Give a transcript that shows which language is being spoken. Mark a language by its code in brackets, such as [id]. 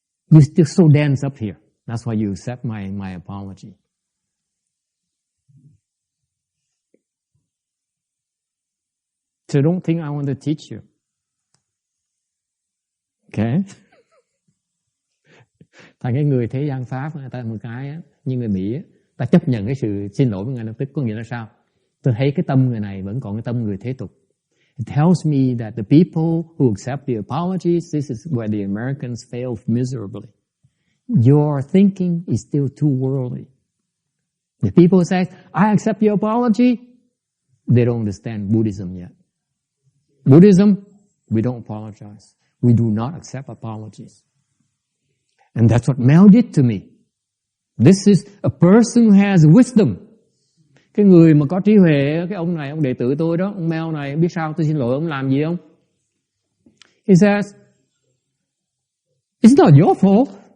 [en] You're still so dense up here. That's why you accept my apology. So don't think I want to teach you. Okay? [vi] Thành cái người thế gian Pháp, người ta một cái á, như người Mỹ á, ta chấp nhận cái sự xin lỗi với ngay lập tức. Có nghĩa là sao? Tôi thấy cái tâm người này vẫn còn cái tâm người thế tục. [en] It tells me that the people who accept the apologies, this is where the Americans fail miserably. Your thinking is still too worldly. The people say, I accept your apology, they don't understand Buddhism yet. Buddhism, we don't apologize. We do not accept apologies. And that's what Mel did to me. This is a person who has wisdom. [vi] Cái người mà có trí huệ, cái ông này, ông đệ tử tôi đó, ông Mel này, biết sao tôi xin lỗi ông làm gì không? [en] He says, it's not your fault.